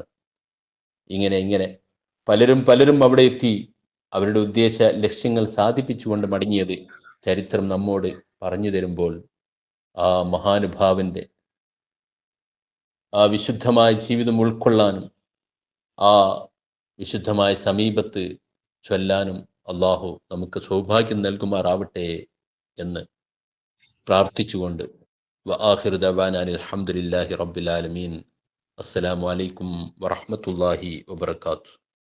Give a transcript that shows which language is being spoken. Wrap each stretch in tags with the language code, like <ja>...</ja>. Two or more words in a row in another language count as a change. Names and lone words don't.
<ml>ഇങ്ങനെ പലരും അവിടെ എത്തി അവരുടെ ഉദ്ദേശ ലക്ഷ്യങ്ങൾ സാധിപ്പിച്ചുകൊണ്ട് മടങ്ങിയത് ചരിത്രം നമ്മോട് പറഞ്ഞു തരുമ്പോൾ ആ മഹാനുഭാവന്റെ ആ വിശുദ്ധമായ ജീവിതം ഉൾക്കൊള്ളാനും ആ വിശുദ്ധമായ സമീപത്ത് ചൊല്ലാനും അള്ളാഹു നമുക്ക് സൗഭാഗ്യം നൽകുമാറാവട്ടെ എന്ന് പ്രാർത്ഥിച്ചുകൊണ്ട്</ml> <ar>وآخر دعوانا أن الحمد لله رب العالمين. السلام عليكم ورحمة الله وبركاته.</ar>